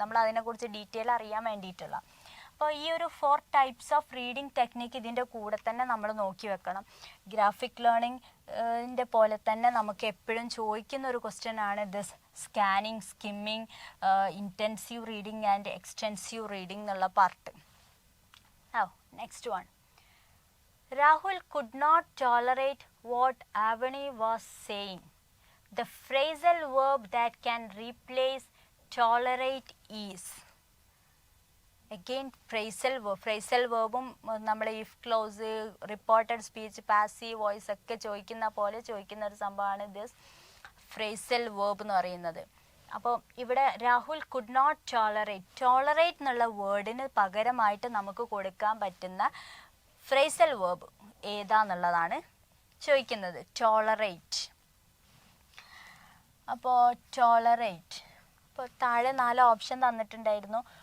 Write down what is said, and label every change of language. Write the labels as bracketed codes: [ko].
[ml] നമ്മൾ അതിനെക്കുറിച്ച് ഡീറ്റെയിൽ അറിയാൻ വേണ്ടിയിട്ടുള്ള. അപ്പോൾ ഈ ഒരു 4 ടൈപ്സ് ഓഫ് റീഡിംഗ് ടെക്നിക്ക് ഇതിൻ്റെ കൂടെ തന്നെ നമ്മൾ നോക്കി വെക്കണം. ഗ്രാഫിക് ലേണിംഗിൻ്റെ പോലെ തന്നെ നമുക്ക് എപ്പോഴും ചോദിക്കുന്ന ഒരു ക്വസ്റ്റ്യൻ ആണ് this scanning, skimming, intensive reading and extensive reading എന്നുള്ള part. [en] Next one. Rahul could not tolerate what Avani was saying. The phrasal verb that can replace tolerate is. [ml] Again, phrasal verbum നമ്മൾ [en] if clause, reported speech, passive voice [ml] ഒക്കെ ചോദിക്കുന്ന പോലെ ചോദിക്കുന്ന ഒരു സംഭവമാണ് [en] this phrasal verb [ml] എന്ന് പറയുന്നത്. അപ്പോൾ ഇവിടെ [en] Rahul could not tolerate [ml] എന്നുള്ള വേർഡിന് പകരമായിട്ട് നമുക്ക് കൊടുക്കാൻ പറ്റുന്ന ഫ്രേസൽ വേർബ് ഏതാന്നുള്ളതാണ് ചോദിക്കുന്നത്. ടോളറേറ്റ്. അപ്പോൾ ടോളറേറ്റ്, അപ്പോൾ താഴെ 4 ഓപ്ഷൻ തന്നിട്ടുണ്ടായിരുന്നു.